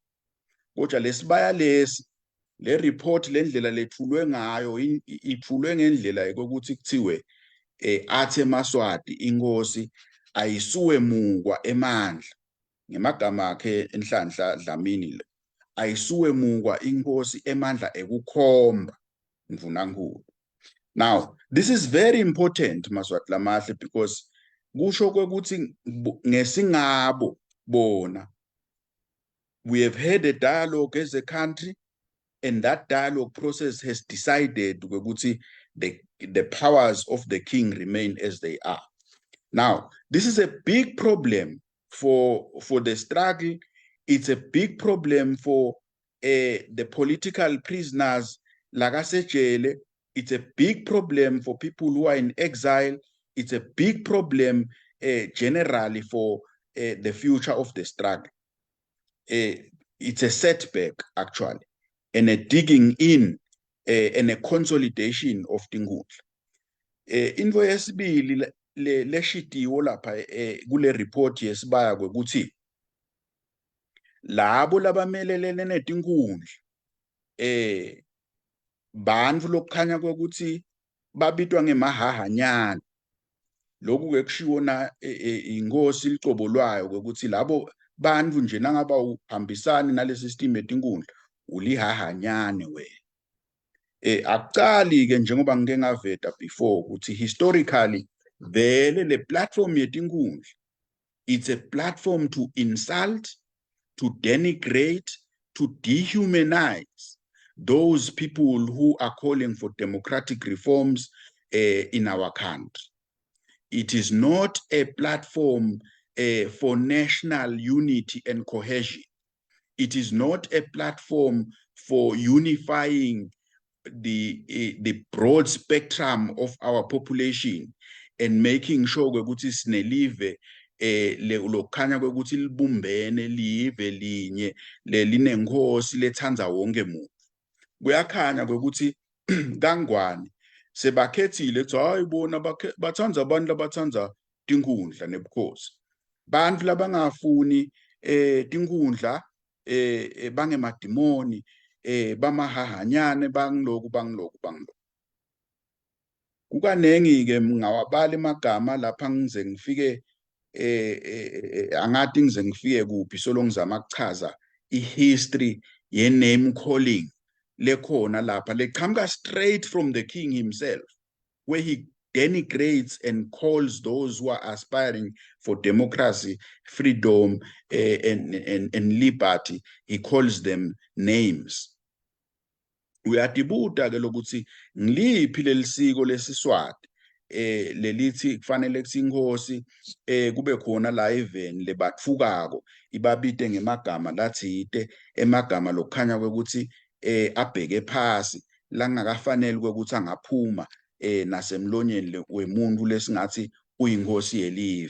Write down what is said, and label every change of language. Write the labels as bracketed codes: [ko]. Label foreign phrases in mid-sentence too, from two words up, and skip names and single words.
[ss] Kodwa lesibaya lesi le report lendlela lethulwe ngayo ithulwe ngendlela yokuthi kuthiwe athe Maswati inkosi ayisuwe mukwa emandla. Ngemagama akhe Enhlanhla Dlamini ayisuwe mukwa inkosi emandla ekukhomba ndvunankulu. [en] Now this is very important Maswati Lamahle because [ss] kusho kwekuthi ngesingabo bona [en] we have had a dialogue as a country and that dialogue process has decided ukuthi the powers of the king remain as they are. Now this is a big problem for the struggle. It's a big problem for the political prisoners lakasejele. It's a big problem for people who are in exile. It's a big problem generally for the future of the struggle. It's a setback actually and a digging in and a consolidation of tinkundla. [ss] Into yesibili leshitiwo lapha kule report yesibaya kwekuthi labo labamelelene netinkundla bantfu lokukhanya kwekuthi babitwa ngemahahanyana. Lokhu ke kushiwo na inkosi licobo lwayo kwekuthi labo bantfu nje nangaba uhambisani nale system yetinkundla ulihahanyane wena. Akucali ke njengoba ngike ngaveta before ukuthi historically vele le platform yetinkundla [en] it's a platform to insult, to denigrate, to dehumanize those people who are calling for democratic reforms in our country. It is not a platform for national unity and cohesion. It is not a platform for unifying the broad spectrum of our population and making sure [ss] ukuthi sinelive lokukhanya kwekuthi libumbene live linye linenkosi lethanza wonke muntu. Kuyakhanya kwekuthi kangwane sebakhethile ukuthi hayi bona bathanza abantu labathanza tinkundla nebukhosi. Bantu labangafuni tinkundla bangemadimoni bamahahanyane bangilokhu kukanengi-ke ngawabala emagama lapha ngize ngifike angathi ngize ngifike kuphi solo ngizama ukuchaza i-history ye-name calling lekhona lapha leqhamuka [en] straight from the king himself, where he denigrates and calls those who are aspiring for democracy, freedom, and liberty, he calls them names. [ss] Uyadibuda-ke lokuthi ngiliphi leli siko lesiswati lelithi kufanele kuthi inkosi kube khona la eveni lebatfukako ibabite ngemagama lathite, emagama lokukhanya kwekuthi abheke phasi langakafanele kwekuthi angaphuma nasemlonyeni wemuntu lesingathi uyinkosi yelive.